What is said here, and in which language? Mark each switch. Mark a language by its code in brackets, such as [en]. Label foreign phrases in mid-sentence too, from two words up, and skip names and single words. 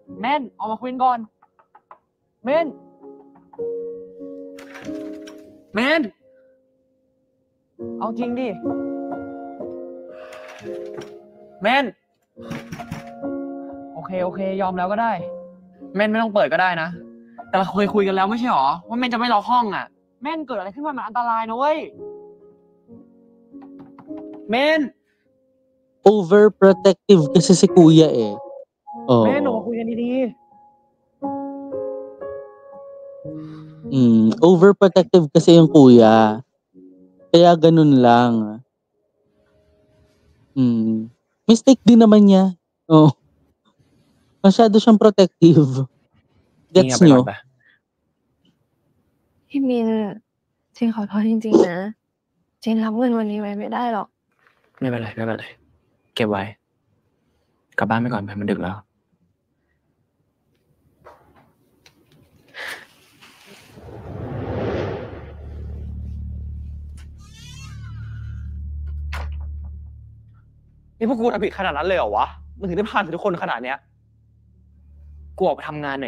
[th] ม่นออกมาคุยกันก่อนเม่นเม่นเอาจริงดิเม่นโอเคยอมแล้วก็ได้เม่นไม่ต้องเปิดก็ได้นะแต่เราเคยคุยกันแล้วไม่ใช่หรอว่าเม่นจะไม่ล็อกห้องอ่ะเม่นเกิดอะไรขึ้นมามันอันตรายนะเว้ยเม่น [tl] overprotective kasi si kuya eh. Oo. [th] เม่นออกมาคุยกันดี [tl] Overprotective kasi yung kuya. Kaya ganun lang. Mistake din naman niya. Oh. Masyado siyang protective. Gets nyo? [th] พี่มินจริงขอโทษจริงๆนะจริงรับเงินวันนี้ไว้ไม่ได้หรอก ไม่เป็นไรเก็บไว้กลับบ้านไปก่อนไปมันดึกแล้วนี่พวกกูทำผิดขนาดนั้นเลยเหรอวะมึงถึงได้พาทุกคนขนาดเนี้ยกูออกไปทำงานเหนื่